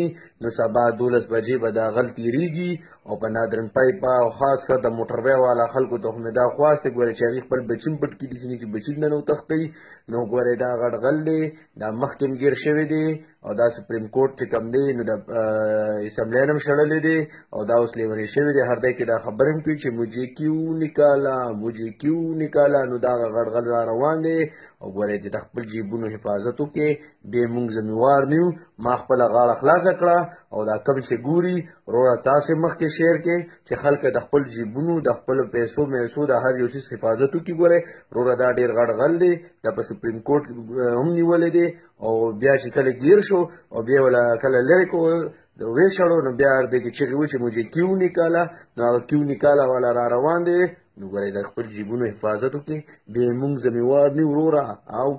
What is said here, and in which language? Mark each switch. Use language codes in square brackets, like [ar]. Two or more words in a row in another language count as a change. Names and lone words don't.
[ps] نو سبا 12 بجې به دا غل تېرېږي او په نادرن پایپ او خاص کر د موټروی والا خلکو ته خو مې دا خواست دی ګورئ چې هغوی خپل بچي هم پټ کړي، داسې نه چې بچي نه وتښتوي. نو ګورئ دا غټ غل دی، دا مخکې هم ګیر شوی دی او دا سپریم کورټ چې کوم دی نو د اسمبلی نه هم شړلی دی او دا اوس لیونی شوی دی. هر ځای کې دا خبرې هم کوي چې [ur] مجھے کیوں نکالا مجھے کیوں نکالا. [ps] نو دا غټ غل را روان دی او ګورئ د خپل جیبونو حفاظت وکړئ، بیا موږ ذمہوار نه یو. ما خپله غاړه خلاصه کړه او دا کم چې ګوري وروره تاسې مخکې شیر کړئ چې خلک د خپل جیبونو د خپلو پیسو میسو د هر یو څیز حفاظت وکړي. ګورئ وروره دا ډېر غټ غل دی، دا په سپریم کورټ هم نیولی دی او بیا چې کله ګیر شو او بیا وله کله لرې کو ویشړو نو بیا هر دی کې چغې و چې [ur] مجھے کیوں نکالا. [ps] نو هغه [ur] کیوں نکالا [ps] والا را روان دی. نو ګورئ د خپل جیبونو حفاظت وکړئ، بیا موږ ذمہوار نه یو وروره. او